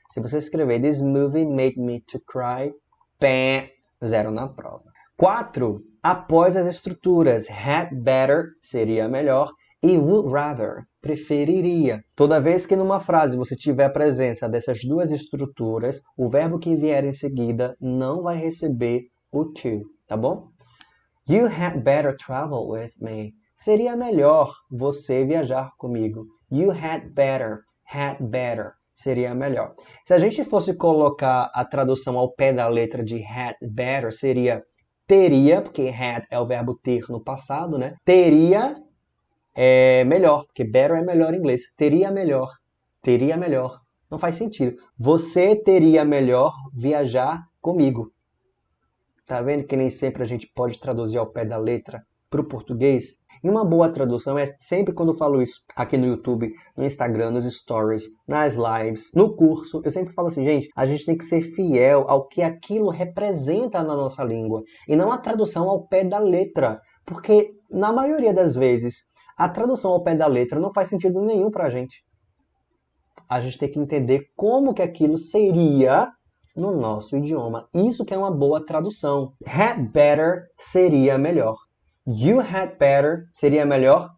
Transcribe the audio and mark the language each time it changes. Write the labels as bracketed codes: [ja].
[pt] Se você escrever [en] this movie made me to cry, [pt] pé, 0 na prova. 4. Após as estruturas had better, seria melhor, e would rather, preferiria. Toda vez que numa frase você tiver a presença dessas duas estruturas, o verbo que vier em seguida não vai receber o to, tá bom? [en] You had better travel with me. [pt] Seria melhor você viajar comigo. [en] You had better, [pt] seria melhor. Se a gente fosse colocar a tradução ao pé da letra de had better, seria teria, porque had é o verbo ter no passado, né? Teria é melhor, porque better é melhor em inglês. Teria melhor. Teria melhor. Não faz sentido. Você teria melhor viajar comigo. Tá vendo que nem sempre a gente pode traduzir ao pé da letra para o português? E uma boa tradução é sempre quando eu falo isso aqui no YouTube, no Instagram, nos stories, nas lives, no curso. Eu sempre falo assim, gente, a gente tem que ser fiel ao que aquilo representa na nossa língua e não a tradução ao pé da letra. Porque, na maioria das vezes, a tradução ao pé da letra não faz sentido nenhum pra gente. A gente tem que entender como que aquilo seria no nosso idioma. Isso que é uma boa tradução. Had better seria melhor. [en] You had better [pt] seria melhor.